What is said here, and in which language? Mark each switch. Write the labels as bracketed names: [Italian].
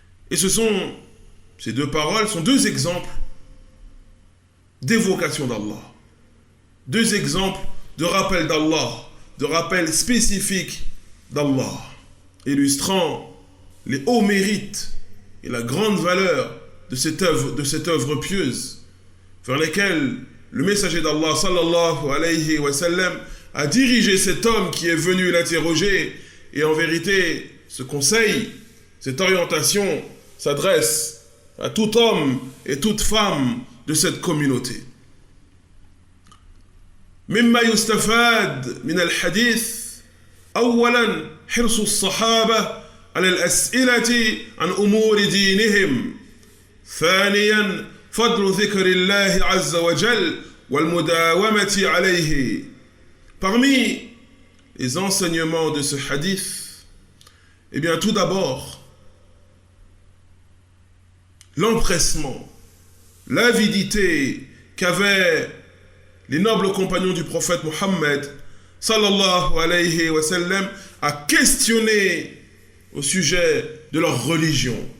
[French] Et ces deux paroles sont deux exemples d'évocation d'Allah, deux exemples de rappel d'Allah, de rappel spécifique d'Allah, illustrant les hauts mérites et la grande valeur de cette œuvre pieuse, vers lesquelles le messager d'Allah sallallahu alayhi wa sallam a dirigé cet homme qui est venu l'interroger. Et en vérité, ce conseil, cette orientation s'adresse à tout homme et toute femme de cette communauté. [Arabic] مما يستفاد من الحديث أولا حرص الصحابة على الأسئلة عن أمور دينهم. ثانيا فضل ذكر الله عز وجل والمداومة عليه. [French] Parmi les enseignements de ce hadith, eh bien tout d'abord, l'empressement, l'avidité qu'avaient les nobles compagnons du prophète Mohammed sallallahu alayhi wa sallam à questionner au sujet de leur religion,